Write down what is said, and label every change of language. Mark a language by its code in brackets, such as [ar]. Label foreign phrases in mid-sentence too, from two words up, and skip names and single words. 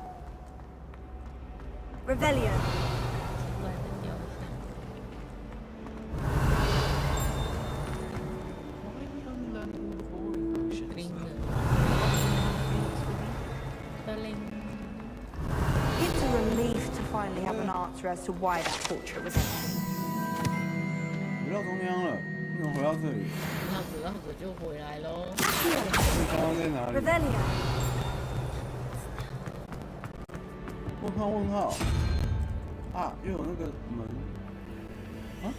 [en] Revelio. It's a relief to finally have an answer as to why that portrait was empty. [zh] 回到中央了，为什么回到这里？那子就回来喽。刚刚在哪里？ [en] Revelio. [zh] 问号啊！又有那个门啊！